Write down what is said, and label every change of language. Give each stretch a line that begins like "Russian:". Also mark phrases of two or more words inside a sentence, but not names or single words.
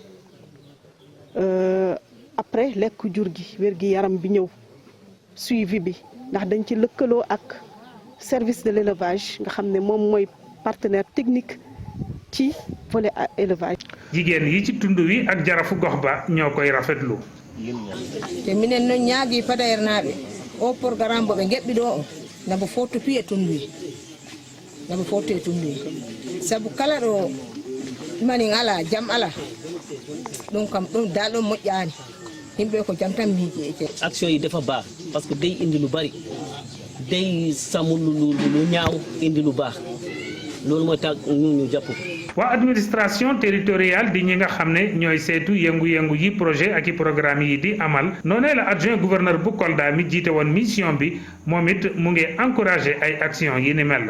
Wolof: après lekk jur gi wér gi yaram bi ñëw suivi bi ndax dañ ci lëkkaloo ak
French: service de l'élevage
Wolof: nga xam ne moom mooy
French: partenaire technique
Wolof: ci
French: volet élevage.
Wolof: jigéen yi ci tund wi ak jarafu gox ba ñoo koy rafetlu.
Fula: te minen noon ñaagi PADAER naaɓe o programme bo ɓe geɓɓi ɗo o nabo fottopi e tundu wi sabu kala ɗo manin ala jam ala ɗum kam ɗum dal ɗon moƴƴani yimɓe ko jam tan miiji e
Wolof: action yi dafa baax
French: parce que
Wolof: day indi lu bari day sàmm lu ñaaw indi lu baax loolu mooy tax ñu jàpp ko. waa
French: administration territoriale
Wolof: di ñi nga xam ne ñooy saytu yëngu-yëngu yi projet ak i programme yi di amal noonee la
French: adjoint gouverneur
Wolof: bu Kolda mi jiite woon mission bi moom it mu ngi encouragé ay action yi ni mel.